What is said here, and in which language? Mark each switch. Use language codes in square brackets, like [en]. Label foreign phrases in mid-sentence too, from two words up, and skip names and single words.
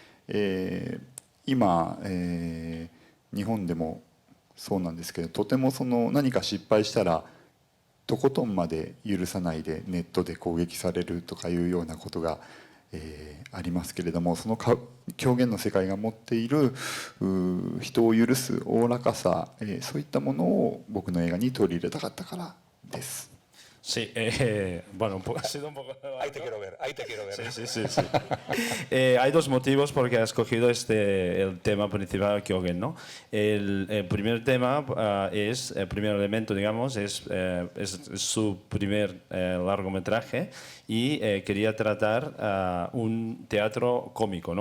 [ja] 今、日本でもそうなんですけど、とても何か失敗したらとことんまで許さないでネットで攻撃されるとかいうようなことがありますけれども、その狂言の世界が持っている人を許すおおらかさ、そういったものを僕の映画に取り入れたかったからです。 [es] Sí, bueno, ha sido un poco... Ahí te quiero ver, ahí te quiero ver. Sí, sí, sí. Sí. Hay dos motivos por que ha escogido el tema principal Kyogen, ¿no? El primer tema es, el primer elemento, digamos, es su primer largometraje y quería tratar un teatro cómico, ¿no?